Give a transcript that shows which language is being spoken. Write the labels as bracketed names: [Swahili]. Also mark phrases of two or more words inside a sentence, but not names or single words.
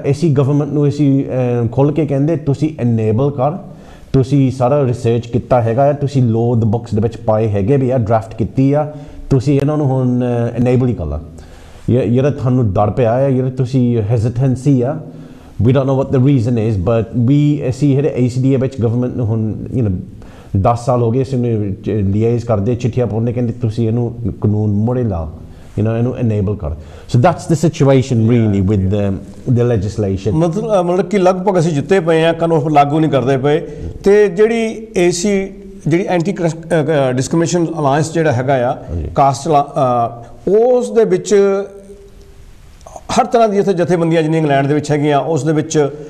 [Punjabi] ਅਸੀਂ ਗਵਰਨਮੈਂਟ ਨੂੰ ਅਸੀਂ ਖੋਲ੍ਹ ਕੇ ਕਹਿੰਦੇ ਤੁਸੀਂ ਇਨੇਬਲ ਕਰ, ਤੁਸੀਂ ਸਾਰਾ ਰਿਸਰਚ ਕੀਤਾ ਹੈਗਾ, ਤੁਸੀਂ [English] law the books [Punjabi] ਦੇ ਵਿੱਚ ਪਾਏ ਹੈਗੇ ਵੀ ਆ, ਡਰਾਫਟ ਕੀਤੀ ਆ, ਤੁਸੀਂ ਇਹਨਾਂ ਨੂੰ ਹੁਣ ਇਨੇਬਲ ਹੀ ਕਰ ਲਾ। ਜਿਹੜਾ ਤੁਹਾਨੂੰ ਡਰ ਪਿਆ ਹੈ, ਜਿਹੜਾ ਤੁਸੀਂ ਹੈਜ਼ੀਟੈਂਸੀ ਆ, [English] we don't know what the reason is, but [Punjabi] ਅਸੀਂ ਜਿਹੜੇ ACDA ਵਿੱਚ ਗਵਰਨਮੈਂਟ ਨੂੰ ਹੁਣ 10 ਸਾਲ ਹੋ ਗਏ ਅਸੀਂ ਲੀਏਜ਼ ਕਰਦੇ, ਚਿੱਠੀਆਂ ਪਾਉਂਦੇ, ਕਹਿੰਦੇ ਤੁਸੀਂ ਇਹਨੂੰ ਕਾਨੂੰਨ ਮੁੜੇ ਲਾ, ਇਹਨੂੰ enable ਕਰ। [English] So that's the situation really with the legislation. [Punjabi] ਮਤਲਬ ਕਿ ਲਗਭਗ ਅਸੀਂ ਜਿੱਤੇ ਪਏ ਆ, ਕਾਨੂੰਨ ਲਾਗੂ ਨਹੀਂ ਕਰਦੇ ਪਏ। ਤੇ ਜਿਹੜੀ ਏਸੀ ਜਿਹੜੀ ਐਂਟੀ ਡਿਸਕ੍ਰਿਮੀਨੇਸ਼ਨ ਅਲਾਇੰਸ ਜਿਹੜਾ ਹੈਗਾ ਆ ਕਾਸਟ, ਉਸ ਦੇ ਵਿੱਚ ਹਰ ਤਰ੍ਹਾਂ ਦੀ ਇੱਥੇ ਜਥੇਬੰਦੀਆਂ ਜਿੰਨੀਆਂ ਇੰਗਲੈਂਡ ਦੇ ਵਿੱਚ ਹੈਗੀਆਂ, ਉਸ ਦੇ ਵਿੱਚ